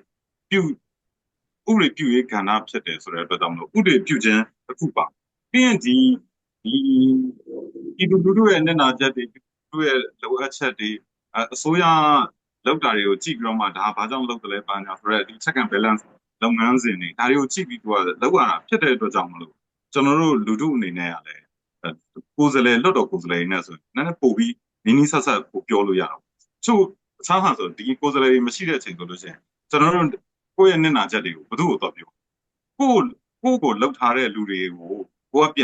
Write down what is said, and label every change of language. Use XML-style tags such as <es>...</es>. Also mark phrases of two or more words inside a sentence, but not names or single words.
<my>ပြုရေးကဏ္ဍဖြစ်တယ်ဆိုတဲ့အတွက်ကြောင့်မလို့ဥပဒေပြုခြင်းတစ်ခုပါပြီးရင်ဒီလူထုရဲ့မျက်နှာချက်တွေသူ့ရဲ့လိုအပ်ချက်တွေအစိုးရလောက်တာတွေကိုကြည့်ပြီးတော့မှဒါဘာကြောင့်လုပ်တယ်လဲပါညာဆိုတော့ဒီ</my> <en>check and balance</en> <my>လုပ်ငန်းစဉ်တွေဒါတွေကိုကြည့်ပြီးသူကလောက်ရတာဖြစ်တဲ့အတွက်ကြောင့်မလို့ကျွန်တော်တို့လူထုအနေနဲ့ ကလည်းကိုယ်စားလှယ်လွတ်တော်ကိုယ်စားလှယ်နဲ့ဆိုရင်လည်းပို့ပြီးနီးနီးဆက်ဆက်ကိုပြောလို့ရတော့ချို့အခြားဟာဆိုဒီကိုယ်စားလှယ်မရှိတဲ့အချိန်ဆိုလို့ရှိရင်ကျွန်တော်တို့ကိုယ့်ရဲ့မျက်နှာချက်တွေကိုဘယ်သူ့ကိုတော့ပြောကိုလောက်ထားတဲ့လူတွေကိုကိုကပြန်</my>